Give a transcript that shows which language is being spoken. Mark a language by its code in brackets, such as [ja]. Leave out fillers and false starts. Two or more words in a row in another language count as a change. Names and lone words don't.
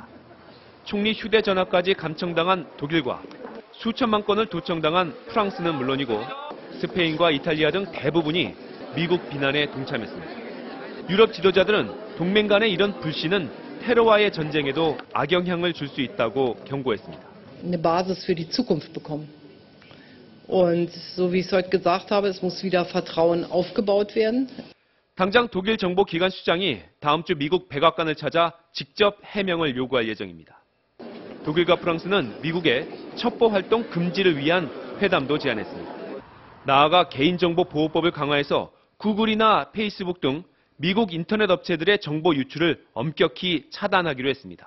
[ko] 총리 휴대전화까지 감청당한 독일과 수천만 건을 도청당한 프랑스는 물론이고 스페인과 이탈리아 등 대부분이 미국 비난에 동참했습니다. 유럽 지도자들은 동맹 간의 이런 불신은 테러와의 전쟁에도 악영향을 줄 수 있다고 경고했습니다. [de] Eine Basis für die Zukunft bekommen. Und so wie ich es heute gesagt habe, es muss wieder Vertrauen aufgebaut werden. [ko] 당장 독일 정보기관 수장이 다음 주 미국 백악관을 찾아 직접 해명을 요구할 예정입니다. 독일과 프랑스는 미국의 첩보 활동 금지를 위한 회담도 제안했습니다. 나아가 개인정보보호법을 강화해서 구글이나 페이스북 등 미국 인터넷 업체들의 정보 유출을 엄격히 차단하기로 했습니다.